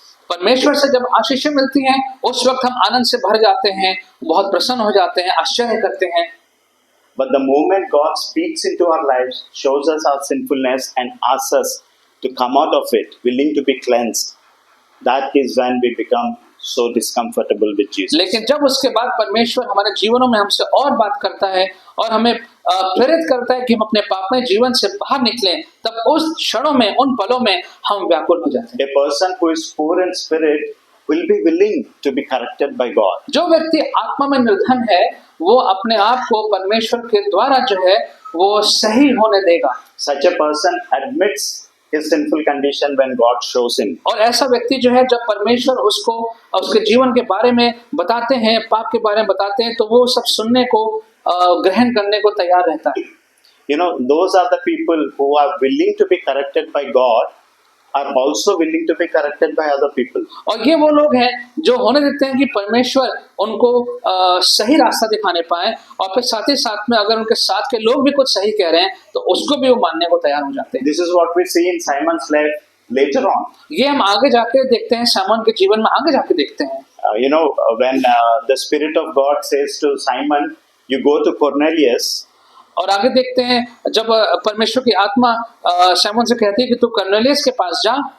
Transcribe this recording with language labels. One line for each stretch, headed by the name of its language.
Hindi: परमेश्वर से जब आशीषें मिलती हैं, उस वक्त हम आनंद से भर जाते हैं, बहुत प्रसन्न हो जाते हैं, आश्चर्य करते हैं।
English: But the moment God speaks into our lives, shows us our sinfulness and asks us to come out of it, willing to be cleansed, that is when we become so discomfortable with Jesus.
Hindi: लेकिन जब उसके बाद परमेश्वर हमारे जीवनों में हमसे और बात करता है और हमें प्रेरित करता है कि हम अपने पापमय जीवन से बाहर निकलें, तब उस क्षणों में, उन पलों में हम व्याकुल हो जाते हैं।
English: A person who is poor in spirit will be willing to be corrected by God.
Hindi: जो व्यक्ति आत्मा में निर्धन है, वो अपने आप को परमेश्वर के द्वारा जो है वो सही होने देगा।
English: Such a person admits his sinful condition when God shows him.
Hindi: और ऐसा व्यक्ति जो है, जब परमेश्वर उसको उसके जीवन के बारे में बताते हैं, पाप के बारे में बताते हैं, तो वो सब सुनने को, ग्रहण करने को तैयार रहता है।
English: You know, those are the people who are willing to be corrected by God, are also willing to be corrected by other people.
Hindi: और ये वो लोग हैं जो होने देते हैं कि परमेश्वर उनको सही रास्ता दिखाने पाए, और फिर साथ ही साथ में अगर उनके साथ के लोग भी कुछ सही कह रहे हैं तो उसको भी वो मानने को तैयार हो जाते हैं।
English: This is what we see in Simon's life later on.
Hindi: ये हम आगे जाके देखते हैं, सामन के जीवन में आगे जाके देखते हैं।
English: When the Spirit of God says to Simon, you go to Cornelius,
Hindi: और आगे देखते हैं जब परमेश्वर की आत्मा साइमन से कहती है कि तू कर्नेलियस के पास जा,